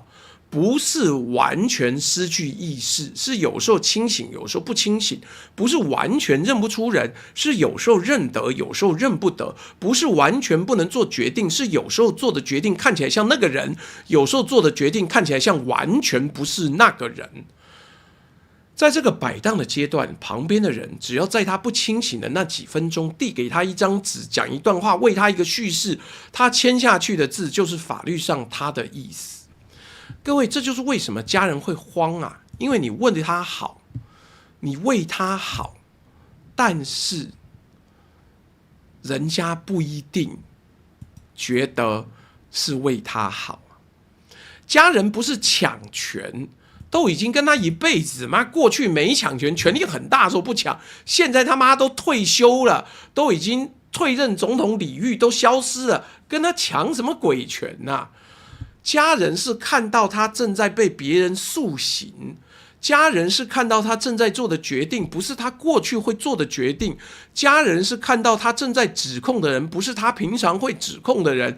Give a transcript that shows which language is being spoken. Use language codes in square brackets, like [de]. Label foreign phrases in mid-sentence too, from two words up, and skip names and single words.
[zh] 不是完全失去意識，是有時候清醒，有時候不清醒；不是完全認不出人，是有時候認得，有時候認不得；不是完全不能做決定，是有時候做的決定看起來像那個人，有時候做的決定看起來像完全不是那個人。在這個擺盪的階段，旁邊的人只要在他不清醒的那幾分鐘，遞給他一張紙，講一段話，為他一個敘事，他簽下去的字就是法律上他的意思。各位，這就是為什麼家人會慌啊！因為你問他好，你為他好，但是人家不一定覺得是為他好。家人不是搶權，都已經跟他一輩子，媽過去沒搶權，權力很大的時候不搶，現在他媽都退休了，都已經退任總統禮遇都消失了，跟他搶什麼鬼權啊？家人是看到他正在被別人訴刑，家人是看到他正在做的決定，不是他過去會做的決定。家人是看到他正在指控的人，不是他平常會指控的人。